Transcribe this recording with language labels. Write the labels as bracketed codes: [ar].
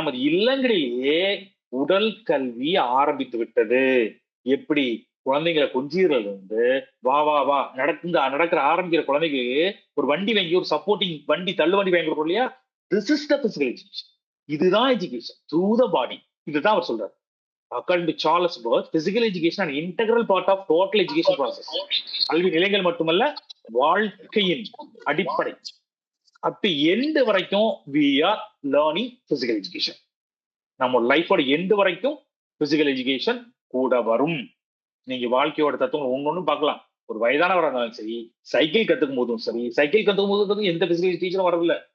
[ta] நமது இல்லங்களிலேயே உடல் கல்வி ஆரம்பித்து விட்டது. எப்படி குழந்தைங்களை கொஞ்சீரல் இருந்து வா வா வா நடக்கிற ஆரம்பிக்கிற குழந்தைக்கு ஒரு வண்டி வாங்கி, ஒரு சப்போர்ட்டிங் வண்டி, தள்ளு வண்டி வாங்கி கொடுக்கும் இல்லையா, [en] This is the physical education. [ta] இதுதான் [en] Education through the body. [ta] இதுதான் அவர் சொல்றாரு. [en] According to Charles Bird, physical education an integral part of total education process. [ta] கல்வி நிலைகள் மட்டுமல்ல, வாழ்க்கையின் அடிப்படை [en] up to end [ta] வரைக்கும் [en] we are learning physical education. [ta] நம்ம லைஃபோட எண்ட் வரைக்கும் பிசிக்கல் எஜுகேஷன் கூட வரும். நீங்க வாழ்க்கையோட தத்துவம் ஒன்னொன்னும் பார்க்கலாம். ஒரு வயதானவராக இருந்தாலும் சரி, சைக்கிள் கத்துக்கும் போதும் சரி, சைக்கிள் கத்துக்கும் போது எந்த பிசிக்கல் எஜுகேஷனும் வரவில்லை.